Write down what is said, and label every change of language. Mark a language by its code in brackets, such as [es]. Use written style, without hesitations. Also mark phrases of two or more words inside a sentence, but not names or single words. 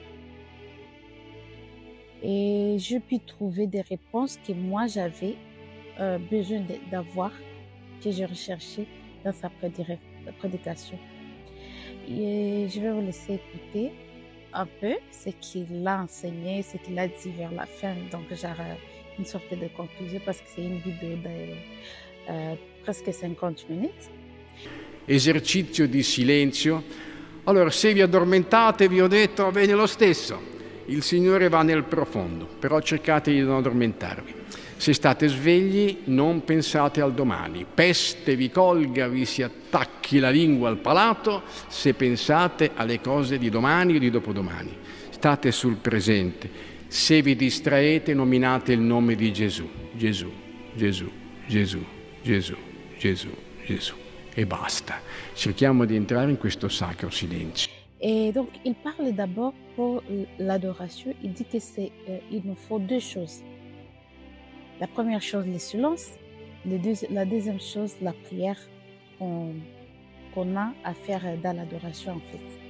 [fr] Et je puis trouver des réponses que moi j'avais besoin d'avoir, que je recherchais dans sa prédication. Et je vais vous laisser écouter un peu ce qu'il a enseigné, ce qu'il a dit vers la fin. Donc, j'aurai une sorte de conclusion parce que c'est une vidéo de presque 50 minutes. [it] Esercizio di silenzio. Allora, se vi addormentate, vi ho detto, va bene lo stesso. Il Signore va nel profondo, però cercate di non addormentarvi. Se state svegli, non pensate al domani. Peste vi colga, vi si attacchi la lingua al palato se pensate alle cose di domani o di dopodomani. State sul presente. Se vi distraete, nominate il nome di Gesù. Gesù, Gesù, Gesù, Gesù, Gesù, Gesù. E basta. Cerchiamo di entrare in questo sacro silenzio. [fr] Et donc, il parle d'abord pour l'adoration. Il dit que il nous faut deux choses. La première chose, le silence. La deuxième chose, la prière qu'on a à faire dans l'adoration, en fait.